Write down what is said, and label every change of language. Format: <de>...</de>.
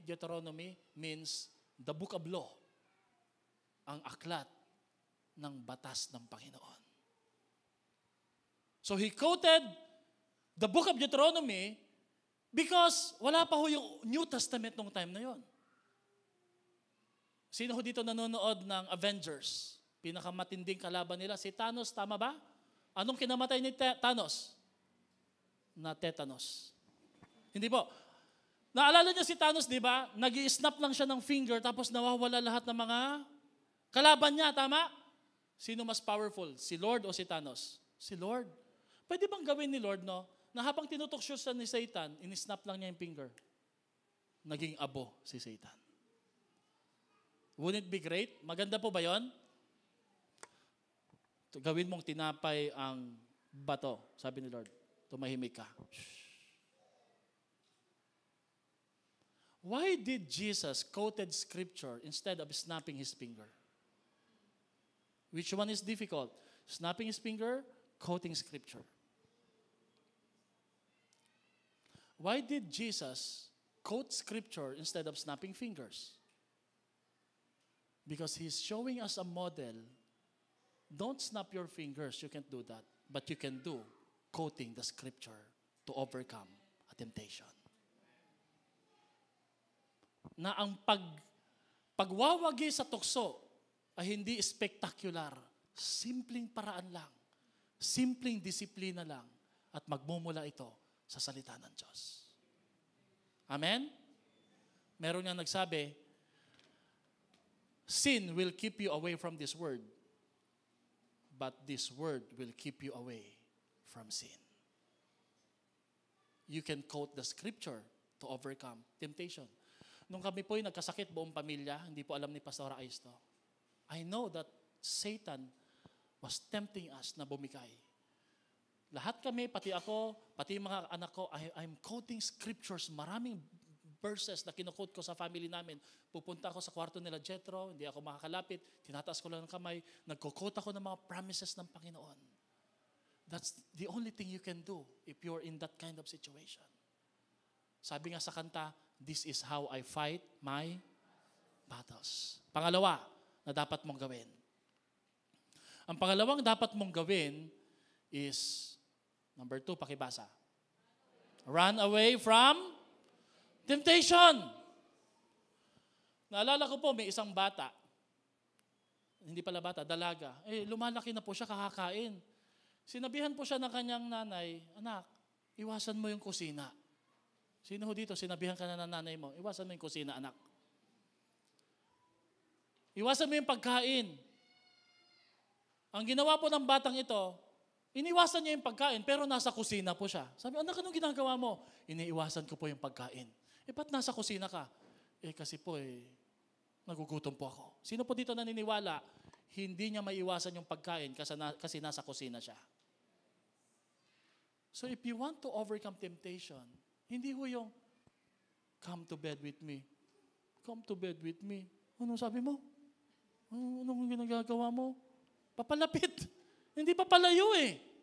<en>Deuteronomy means the book of law.</en> <tl>Ang aklat ng batas ng Panginoon.</tl> <en>So he quoted the book of Deuteronomy because</en> <tl>wala pa ho yung New Testament nung time na yon. Sino ho dito nanonood ng Avengers? Pinakamatinding kalaban nila, si Thanos, tama ba? Anong kinamatay ni Thanos? Na tetanus. Hindi po. Naalala niyo si Thanos, di ba? Nag-i-snap lang siya ng finger tapos nawawala lahat ng mga kalaban niya, tama? Sino mas powerful? Si Lord o si Thanos? Si Lord. Pwede bang gawin ni Lord, no? Na habang tinutukso siya ni Satan, in-snap lang niya yung finger. Naging abo si Satan.</tl> <en>Wouldn't it be great?</en> <tl>Maganda po ba yon? Gawin mong tinapay ang bato, sabi ni Lord. Tumahimik ka.</tl> <en>Why did Jesus quoted scripture instead of snapping his finger? Which one is difficult? Snapping his finger, quoting scripture. Why did Jesus quote scripture instead of snapping fingers? Because he's showing us a model. Don't snap your fingers, you can't do that. But you can do quoting the scripture to overcome a temptation.</en> <tl>Na ang pagwawagi sa tukso ay hindi spectacular. Simpleng paraan lang. Simpleng disiplina lang. At magmumula ito sa salita ng Diyos. Amen? Meron nga nagsabi,</tl> <en>sin will keep you away from this word, but this word will keep you away from sin. You can quote the scripture to overcome temptation.</en> <tl>Nung kami po'y nagkasakit buong pamilya, hindi po alam ni Pastora Ais to.</tl> <en>I know that Satan was tempting us</en> <tl>na bumigay. Lahat kami, pati ako, pati yung mga anak ko,</tl> <en>I'm quoting scriptures,</en> <tl>maraming verses na kinukote ko sa family namin. Pupunta ako sa kwarto nila Jethro, hindi ako makakalapit, tinataas ko lang ng kamay, nagko-quote ako ng mga promises ng Panginoon.</tl> <en>That's the only thing you can do if you're in that kind of situation.</en> <tl>Sabi nga sa kanta,</tl> <en>this is how I fight my battles.</en> <tl>Pangalawa na dapat mong gawin. Ang pangalawang dapat mong gawin is, number 2, pakibasa.</tl> <en>Run away from temptation.</en> <tl>Naalala ko po, may isang bata. Hindi pala bata, dalaga. Lumalaki na po siya, kakakain. Sinabihan po siya ng kanyang nanay, anak, iwasan mo yung kusina. Sino ho dito, sinabihan ka na ng nanay mo, iwasan mo yung kusina, anak. Iwasan mo yung pagkain. Ang ginawa po ng batang ito, iniwasan niya yung pagkain, pero nasa kusina po siya. Sabi, anak, anong ginagawa mo? Iniiwasan ko po yung pagkain. Ba't nasa kusina ka? Kasi po, nagugutom po ako. Sino po dito naniniwala, hindi niya maiwasan yung pagkain kasi nasa kusina siya?</tl> <en>So if you want to overcome temptation,</en> <tl>hindi ho yung,</tl> <en>come to bed with me. Come to bed with me.</en> <tl>Ano sabi mo? Anong ginagagawa mo? Papalapit. Hindi papalayo eh.</tl>